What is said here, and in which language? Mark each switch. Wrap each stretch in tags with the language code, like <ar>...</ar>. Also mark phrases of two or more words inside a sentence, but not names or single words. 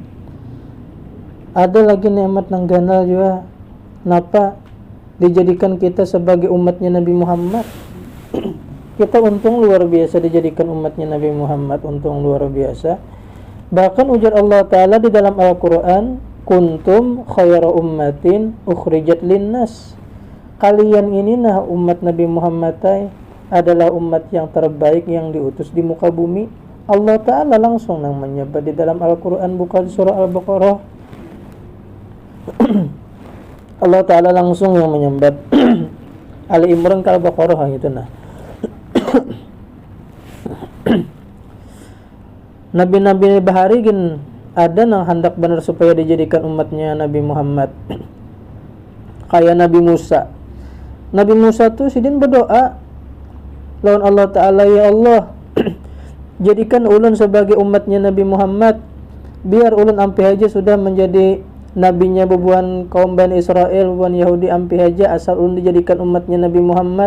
<bjn>Ada lagi nikmat nang ganal juga. Napa dijadikan kita sebagai umatnya Nabi Muhammad. Kita untung luar biasa dijadikan umatnya Nabi Muhammad, untung luar biasa. Bahkan ujar Allah Ta'ala di dalam Al-Quran,</bjn> <ar>كنتم خير أمة أخرجت للناس.</ar> <bjn>Kalian ini nah umat Nabi Muhammad adalah umat yang terbaik yang diutus di muka bumi. Allah Ta'ala langsung nang menyebut di dalam Al-Quran, bukan surah Al-Baqarah. Allah Ta'ala langsung yang menyebut. Ali Imran ke Al-Baqarah gitu nah. Nabi-nabi bahari gin ada nang hendak benar supaya dijadikan umatnya Nabi Muhammad. Kayak Nabi Musa. Nabi Musa tuh sidin berdoa lawan Allah Ta'ala, ya Allah jadikan ulun sebagai umatnya Nabi Muhammad, biar ulun ampi aja sudah menjadi nabinya bebuan kaum Bani Israel, bebuan Yahudi ampi aja asal ulun dijadikan umatnya Nabi Muhammad.</bjn>